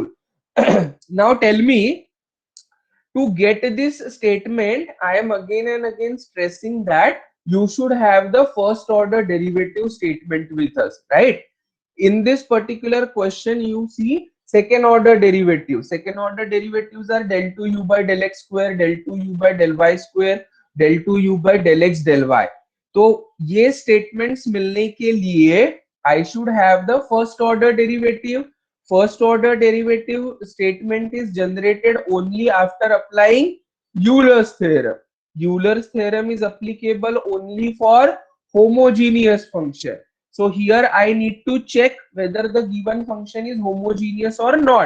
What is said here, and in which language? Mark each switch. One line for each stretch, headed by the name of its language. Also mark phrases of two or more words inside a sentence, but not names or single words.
English: Now tell me, to get this statement, I am again and again stressing that you should have the first order derivative statement with us, right? In this particular question, you see second order derivative. Second order derivatives are del 2u by del x square, del 2u by del y square, del 2u by del x del y.
Hindi: तो ये statements मिलने के लिए
English: I should have the first order derivative. First order derivative statement is generated only after applying Euler's theorem. Euler's theorem is applicable only for homogeneous function. So here I need to check whether the given function is homogeneous or not.